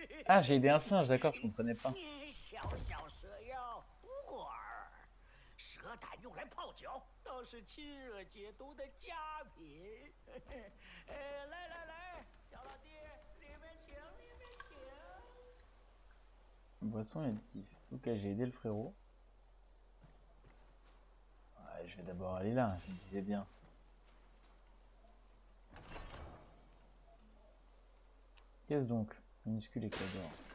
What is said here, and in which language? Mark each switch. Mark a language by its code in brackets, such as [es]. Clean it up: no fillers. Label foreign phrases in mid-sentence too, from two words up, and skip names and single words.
[fr] Ah, j'ai aidé un singe, d'accord, je comprenais pas. [zh] 你小小蛇妖不过尔，蛇胆用来泡酒，倒是清热解毒的佳品。来来来，小老弟，里面请，里面请。 [fr] Boisson additif. Ok, j'ai aidé le frérot. Ouais, je vais d'abord aller là, je me disais bien. Qu'est-ce donc? Minuscule éclat d'or.